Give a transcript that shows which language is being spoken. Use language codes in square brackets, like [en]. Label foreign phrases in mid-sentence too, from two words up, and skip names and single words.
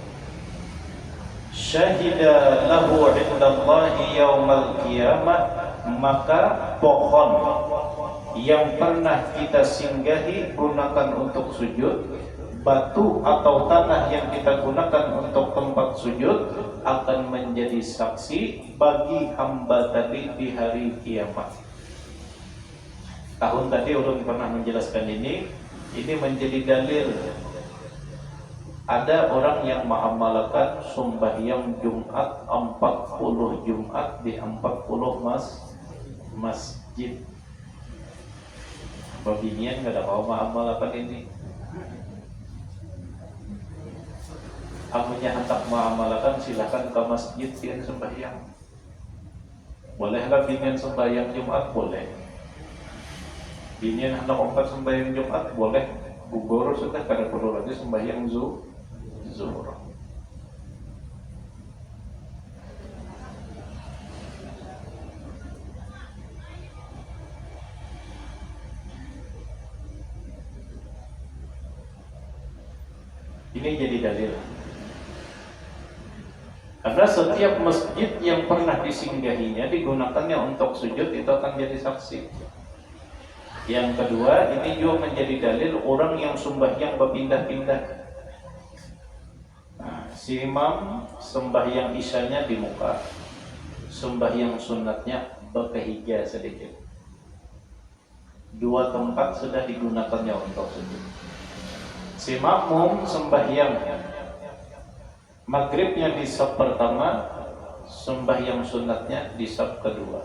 [ar] شهد له عند الله يوم القيامة, [id] maka pohon yang pernah kita singgahi gunakan untuk sujud, batu atau tanah yang kita gunakan untuk tempat sujud akan menjadi saksi bagi hamba tadi di hari kiamat. Tahun tadi ulun pernah menjelaskan ini menjadi dalil. Ada orang yang mengamalkan sembahyang Jumat 40 Jumat di 40 masjid. [bjn] Babinian nggak ada mau mengamalkan ini. Amunya hendak mengamalkan silakan ke masjid pian sembahyang. Bolehlah binian sembahyang Jumat boleh. Binian hendak angkat sembahyang Jumat boleh. Gugur sudah kada perlu lagi sembahyang zuhur. [id] Ini jadi dalil. Karena setiap masjid yang pernah disinggahinya digunakannya untuk sujud itu akan jadi saksi. Yang kedua, ini juga menjadi dalil orang yang sembahyang berpindah-pindah. Si imam sembahyang isyanya di muka, sembahyang sunatnya berkehiga sedikit. Dua tempat sudah digunakannya untuk sujud. Si makmum sembahyang maghribnya di saf pertama, sembahyang sunatnya di saf kedua.